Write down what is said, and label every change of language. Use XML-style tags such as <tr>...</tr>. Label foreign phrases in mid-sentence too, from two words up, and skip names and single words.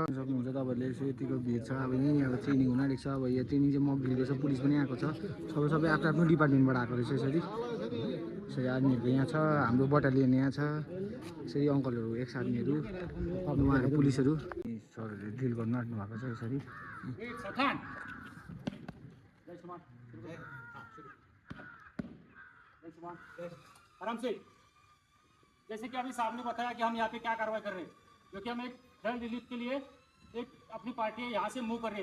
<ne>सक्नुहुन्छ तपाईँहरूले यसो यतिको भिड छ। अब यहीँ अब ट्रेनिङ हुन आँटेको छ। अब यहाँ ट्रेनिङ चाहिँ</ne> <en>mock drill</en> <ne>रहेछ, पुलिस पनि आएको छ, सबै आफ्नो आफ्नो डिपार्टमेन्टबाट आएको रहेछ यसरी। यसरी आर्मीहरूको यहाँ छ, हाम्रो बटालियन यहाँ छ यसरी। अङ्कलहरू एक्स आर्मीहरू अब उहाँहरू पुलिसहरू सरहरूले ड्रिल गर्नु आँट्नु भएको छ यसरी।</ne> <hi>आराम से जैसे कि अभी साहब ने बताया कि हम यहाँ पे क्या कार्रवाई कर रहे हैं, क्योंकि हम एक</hi> <en>flood relief</en> <hi>के लिए एक अपनी पार्टी यहाँ से मूव कर रही है।</hi>